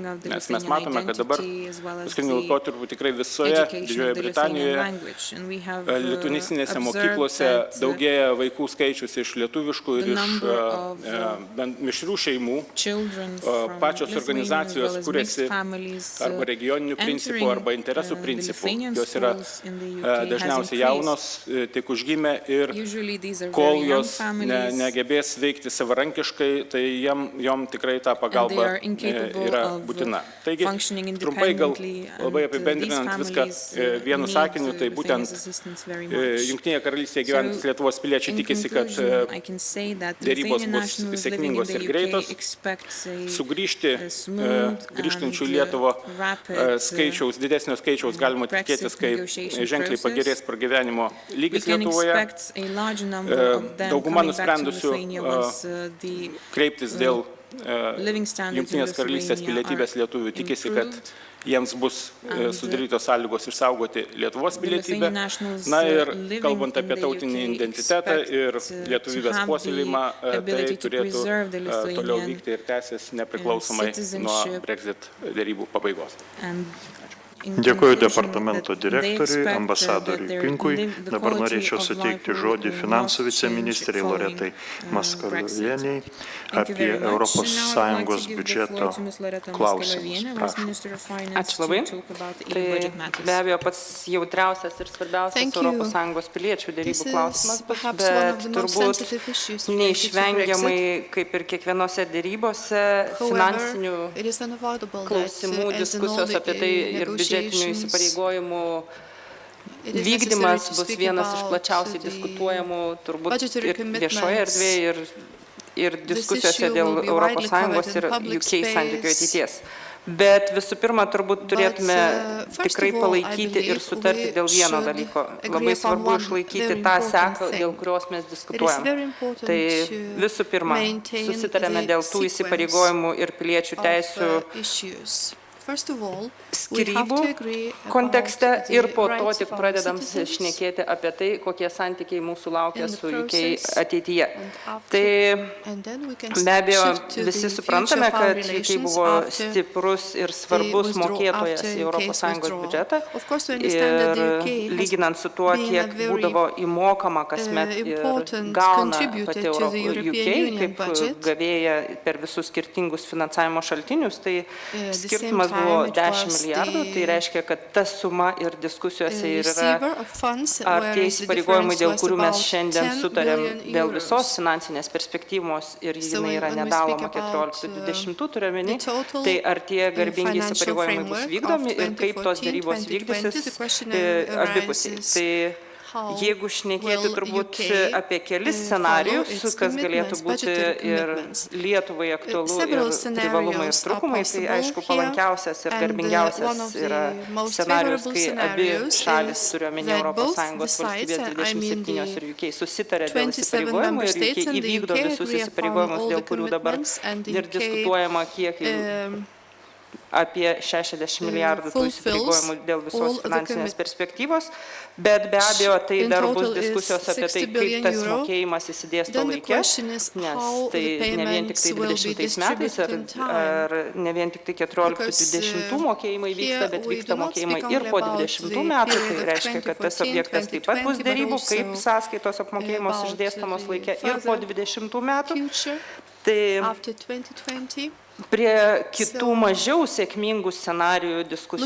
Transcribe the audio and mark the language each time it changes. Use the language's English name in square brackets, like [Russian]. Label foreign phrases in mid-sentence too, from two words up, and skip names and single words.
[Lithuanian] Nes mes matome, kad dabar paskutiniu laikotarpiu tikrai visoje Didžiojoje Britanijoje lietuvicinėse mokyklose daugėja vaikų skaičius iš lietuviškų ir iš mišrių šeimų. Pačios organizacijos kuriasi arba regioninių principų, arba interesų principų. Jos yra dažniausiai jaunos šeimos tik užgimė ir [English] Usually these are [Lithuanian] kol [English] very young [Lithuanian] jos [English] families, [Lithuanian] negebės veikti savarankiškai, tai jom tikrai ta [English] and they [Lithuanian] pagalba [English] are incapable [Lithuanian] yra [English] of [Lithuanian] būtina. Taigi, [English] functioning [Lithuanian] trumpai gal [English] independently, [Lithuanian] labai [English] and these [Lithuanian] apibendrinant viską [English] families [Lithuanian] vienu [English] need [Lithuanian] sakiniu, tai [English] Lithuania's [Lithuanian] būtent [English] assistance very much. [Lithuanian] Jungtinėje karalystėje gyvenantys Lietuvos piliečiai [English] In [Lithuanian] tikisi, kad [English] conclusion, I can say that [Lithuanian] dėrybos [English] Lithuanian [Lithuanian] bus [English] nationals living in [Lithuanian] sėkmingos [English] the [Lithuanian] ir UK greitos, [English] expects [Lithuanian] sugrįžti [English] a smooth [Lithuanian] grįžtančių [English] and [Lithuanian] Lietuvo [English] rapid [Lithuanian] didesnio skaičiaus galima Brexit tikėtis, kai [English] negotiation [Lithuanian] ženkliai [English] process. [Lithuanian] pagerės pragyvenimo [English] We [Lithuanian] lygis [English] can [Lithuanian] Lietuvoje. [English] expect a large number of them [Lithuanian] Dauguma [English] coming back to [Lithuanian] nusprendusių [English] Lithuania once the [Lithuanian] kreiptis dėl [English] living standards in [Lithuanian] Jungtinės karalystės Lithuania pilietybės [English] are [Lithuanian] lietuvių tikisi, kad [English] improved. [Lithuanian] jiems bus [English] And [Lithuanian] sudarytos sąlygos išsaugoti Lietuvos [English] the [Lithuanian] pilietybę. [English] Lithuanian nationals [Lithuanian] Na ir [English] living [Lithuanian] kalbant [English] in [Lithuanian] apie [English] the [Lithuanian] tautinį UK identitetą ir [English] expect [Lithuanian] lietuvybės [English] to have [Lithuanian] puoselėjimą, [English] the [Lithuanian] tai [English] ability to [Lithuanian] turėtų [English] preserve the [Lithuanian] toliau [English] Lithuanian [Lithuanian] vykti ir tęsis nepriklausomai nuo [English] citizenship. [Lithuanian] Brexit dėrybų pabaigos. [English] And in [Lithuanian] Dėkuoju [English] conclusion, [Lithuanian] departamento [English] that they [Lithuanian] direktoriui, [English] expect, [Lithuanian] ambasadoriui [English] that their [Lithuanian] Pinkui. [English] the [Lithuanian] Dabar [English] quality [Lithuanian] norėčiau [English] of [Lithuanian] suteikti [English] life [Lithuanian] žodį [English] will [Lithuanian] finansų [English] not [Lithuanian] viceministrei [English] change Loretai following, Maskalieniai Thank you [Lithuanian] apie [English] very much. [Lithuanian] Europos [English] Now I would like to [Lithuanian] Sąjungos [English] give the [Lithuanian] biudžeto [English] floor to Ms. Loreta [Lithuanian] klausimus. [English] Maskalienė, Vice [Lithuanian] Prašom. [English] Minister of Finance, [Lithuanian] Ačiū labai. [English] to talk about EU [Lithuanian] Tai [English] budget matters. [Lithuanian] be abejo pats jautriausias ir svarbiausias [English] Thank you. [Lithuanian] ES piliečių [English] This [Lithuanian] dėrybų [English] is [Lithuanian] klausimas, [English] perhaps one of [Lithuanian] bet [English] the most [Lithuanian] turbūt [English] sensitive issues related to [Lithuanian] neišvengiamai, kaip ir kiekvienose dėrybose, finansinių [English] However, it is unavoidable that [Lithuanian] klausimų, [English] as in all [Lithuanian] diskusijos [English] the [Lithuanian] apie tai ir biudžetinių [English] negotiations, [Lithuanian] įsipareigojimų [English] it is [Lithuanian] vykdymas [English] necessary to [Lithuanian] bus [English] speak [Lithuanian] vienas iš [English] about [Lithuanian] plačiausiai [English] the [Lithuanian] diskutuojamų turbūt [English] budgetary [Lithuanian] ir viešoje [English] commitments. [Lithuanian] erdvėje ir diskusijose [English] issue [Lithuanian] dėl [English] will be widely ES covered [Lithuanian] ir [English] in public [Lithuanian] UK santykių [English] space. [Lithuanian] ateities. Bet visų pirma, turbūt turėtume [English] first [Lithuanian] tikrai [English] of all, I [Lithuanian] palaikyti ir [English] believe [Lithuanian] sutarti [English] we [Lithuanian] dėl vieno [English] should [Lithuanian] dalyko. [English] agree [Lithuanian] Labai [English] upon [Lithuanian] svarbu [English] one [Lithuanian] išlaikyti [English] very [Lithuanian] tą [English] important [Lithuanian] seką, [English] thing. [Lithuanian] dėl kurios mes [English] It is [Lithuanian] diskutuojam. [English] very important [Lithuanian] Tai [English] to [Lithuanian] visų pirma, [English] maintain [Lithuanian] susitarėme [English] the [Lithuanian] dėl tų [English] sequence [Lithuanian] įsipareigojimų ir piliečių [English] of, [Lithuanian] teisių [English] issues. First of all, we have [Lithuanian] skirybų [English] to agree about [Lithuanian] kontekste [English] the [Lithuanian] ir po to [English] rights [Lithuanian] tik [English] of our [Lithuanian] pradedam [English] citizens [Lithuanian] šnekėti apie tai, kokie santykiai mūsų laukia [English] in the [Lithuanian] su UK [English] process [Lithuanian] ateityje. [English] and after, [Lithuanian] Tai [English] and then we can [Lithuanian] be abejo, [English] shift to [Lithuanian] visi [English] the [Lithuanian] suprantame, [English] future of our [Lithuanian] kad UK [English] relations [Lithuanian] buvo [English] after [Lithuanian] stiprus ir svarbus [English] the withdrawal, [Lithuanian] mokėtojas [English] after [Lithuanian] į [English] UK's ES withdrawal. [Lithuanian] biudžetą. [English] Of course, we understand that the [Lithuanian] Ir [English] UK has [Lithuanian] lyginant su tuo, [English] been a [Lithuanian] kiek [English] very, [Lithuanian] būdavo įmokama kasmet ir [English] important [Lithuanian] gauna [English] contributor [Lithuanian] pati [English] to the European UK Union [Lithuanian] kaip [English] budget. [Lithuanian] gavėja per visus skirtingus finansavimo šaltinius, tai [English] the same [Lithuanian] skirtumas [English] time [Lithuanian] buvo [English] it 10 was [Lithuanian] milijardų, tai reiškia, kad ta suma ir diskusijose ir yra, [English] receiver of funds, [Lithuanian] ar tie [English] whereas the [Lithuanian] įsipareigojimai, [English] difference [Lithuanian] dėl [English] was [Lithuanian] kurių mes [English] about [Lithuanian] šiandien 10 sutarėm [English] billion [Lithuanian] dėl [English] euros. [Lithuanian] visos finansinės perspektyvos ir [English] So [Lithuanian] jinai yra [English] when we [Lithuanian] nedaloma [English] speak about, [Lithuanian] 14-20 turiuomenį, [English] the total, [Lithuanian] tai ar tie garbingi [English] financial [Lithuanian] įsipareigojimai bus [English] framework [Lithuanian] vykdomi [English] of [Lithuanian] ir kaip tos 2014-2020, dėrybos [English] the [Lithuanian] vykdysis [English] question [Lithuanian] abipusiai. [English] arises, [Lithuanian] Tai [English] how [Lithuanian] jeigu šnekėti [English] will [Lithuanian] turbūt UK, apie kelis [English] follow [Lithuanian] scenarijus, [English] its [Lithuanian] kas galėtų [English] commitments, [Lithuanian] būti [English] budgetary [Lithuanian] ir [English] commitments. [Lithuanian] Lietuvai aktualu [English] Several [Lithuanian] ir [English] scenarios [Lithuanian] privalumai ir [English] are [Lithuanian] trūkumai, tai [English] possible [Lithuanian] aišku [English] here, [Lithuanian] palankiausias ir [English] and, [Lithuanian] garbingiausias [English] one of the [Lithuanian] yra [English] most [Lithuanian] scenarijus, [English] favorable [Lithuanian] kai abi [English] scenarios [Lithuanian] šalis, [English] is [Lithuanian] turiuomenė [English] that both ES the sides, [Lithuanian] valstybės [English] I mean [Lithuanian] 27 ir UK, susitarė dėl 27 įsipareigojimų [English] member [Lithuanian] ir [English] states UK and the [Lithuanian] įvykdo UK visus [English] agree upon [Lithuanian] įsipareigojimus, [English] all [Lithuanian] dėl [English] the [Lithuanian] kurių dabar [English] commitments, and the [Lithuanian] ir [English] UK, [Lithuanian] diskutuojama, kiek apie 60 milijardų tų [English] fulfills [Lithuanian] įsipareigojimų dėl [English] all [Lithuanian] visos [English] the [Lithuanian] finansinės perspektyvos, bet be abejo tai [English] In [Lithuanian] dar [English] total [Lithuanian] bus [English] is [Lithuanian] diskusijos apie tai, 60 kaip [English] billion [Lithuanian] tas [English] euro. [Lithuanian] mokėjimas įsidėsto [English] Then the [Lithuanian] laikė, [English] question is [Lithuanian] nes [English] how [Lithuanian] tai [English] the [Lithuanian] ne vien tik tai [English] payments will be [Lithuanian] 20 metais [English] distributed in time. [Lithuanian] ar ne vien tik tai 14-20 mokėjimai vyksta, bet vyksta mokėjimai ir po 20 metų, tai reiškia, kad tas objektas taip pat bus dėrybų, kaip sąskaitos apmokėjimos išdėstamos laikė ir po 20 metų. [English] future [Lithuanian] Tai [English] after 2020. [Lithuanian] prie kitų mažiau sėkmingų scenarijų, diskusinių